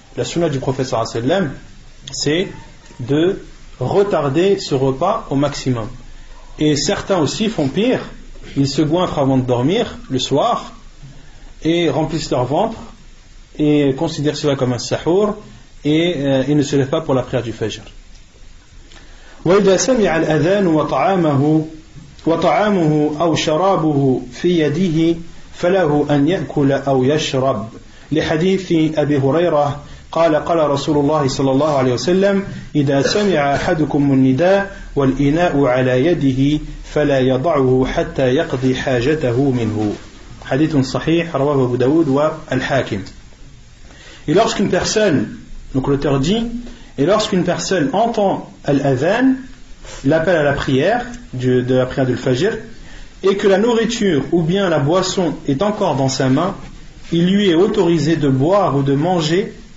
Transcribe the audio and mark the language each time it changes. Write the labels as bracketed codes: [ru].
[fr] La sunna du prophète sallallahu alayhi wa sallam, c'est de retarder ce repas au maximum. Et certains aussi font pire, ils se goinfrent avant de dormir le soir et remplissent leur ventre et considèrent cela comme un sahur et ils ne se lèvent pas pour la prière du fajr. [ar] وإذا سمع الأذان وطعامه أو شرابه في يده فله أن يأكل أو يشرب لحديث أبي هريرة قال قال رسول الله صلى الله عليه وسلم إذا سمع أحدكم النداء والإناء على يده فلا يضعه حتى يقضي حاجته منه حديث صحيح رواه أبو داود والحاكم. [fr] Et lorsqu'une personne, donc l'auteur dit, et lorsqu'une personne entend al-adhan, l'appel à la prière de la prière du fajr, et que la nourriture ou bien la boisson est encore dans sa main, il lui est autorisé de boire ou de manger.